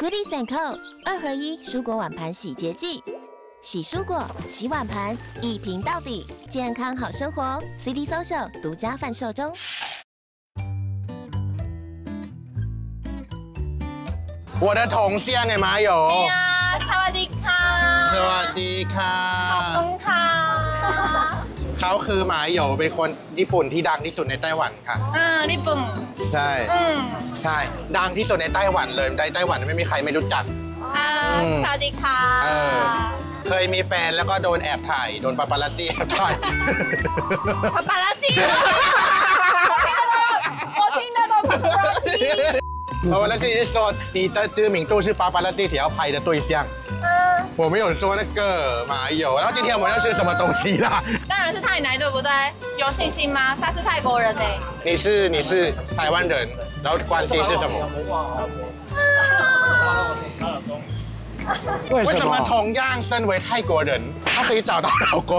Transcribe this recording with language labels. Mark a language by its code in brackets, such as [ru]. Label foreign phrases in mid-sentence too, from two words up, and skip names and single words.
[zh] Goodies & Co 2合1蔬果碗盘洗洁剂，洗蔬果、洗碗盘，一瓶到底，健康好生活。CD Social 独家贩售中。我的同乡哎，麻油。哎呀， [th] สวัสดีค่ะ。 สวัสดีค่ะ ขอบคุณค่ะ。 เขาคือหมาโยเป็นคนญี่ปุ่นที่ดังที่สุดในไต้หวันค่ะ ญี่ปุ่น ใช่ใช่ดังที่สุดในไต้หวันเลยในไต้หวันไม่มีใครไม่รู้จัก สวัสดีค่ะ เคยมีแฟนแล้วก็โดนแอบถ่ายโดนปาปารัสซี่แอบถ่าย [zh] ปาปารัสซี่我听得懂ปาปารัสซี่ ปาปารัสซี่是说你的知名度是巴巴拉蒂想要拍的对象我没有说那个麻油，然后今天我们要吃什么东西啦？当然是泰奶，对不对？有信心吗？他是泰国人呢。你是台湾人，然后关系是什么？为什么同样身为泰国人，他可以找到老公？